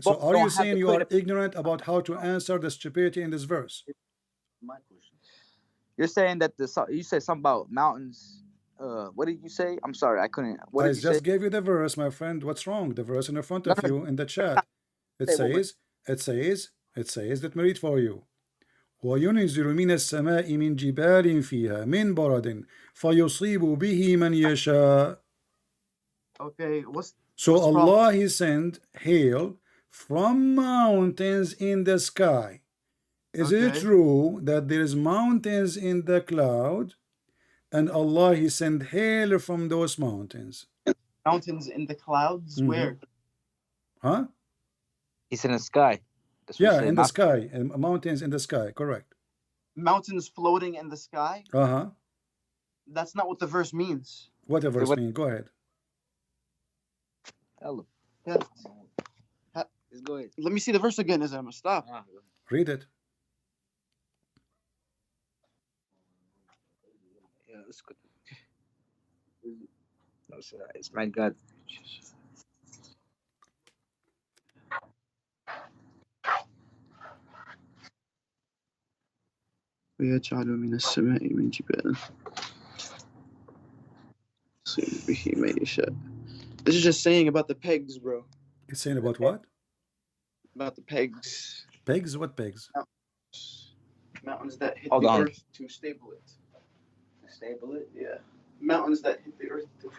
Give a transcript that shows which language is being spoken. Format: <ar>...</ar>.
<en>So are you saying you are ignorant about how to answer the stupidity in this verse? My question. You're saying that you said something about mountains. What did you say? I'm sorry, I couldn't. What did you say? I just gave you the verse, my friend. What's wrong? The verse in front of you in the chat. It says. Let me read for you.</en> <ar>وينزل من السماء من جبال فيها من برد فيصيب به من يشاء.</ar> <en>Okay, So Allah He sent hail from mountains in the sky. Is it true that there is mountains in the cloud, and Allah He sent hail from those mountains? Mountains in the clouds? Where? Huh? It's in the sky. Yeah, in the sky, and mountains in the sky. Correct. Mountains floating in the sky? That's not what the verse means. What the verse means? Go ahead. Hello. Yeah. Let's go ahead. Let me see the verse again. Is I'm stop. Read it. Yeah, that's good. It's my God.</en> <ar>ويجعل من السماء من جبال يصيب به من يشاء.</ar> <en>This is just saying about the pegs, bro. It's saying about what? About the pegs. Pegs? What pegs? Mountains that hit Hold the on. earth to stable it. Stable it? Yeah. Mountains that hit the earth to</en>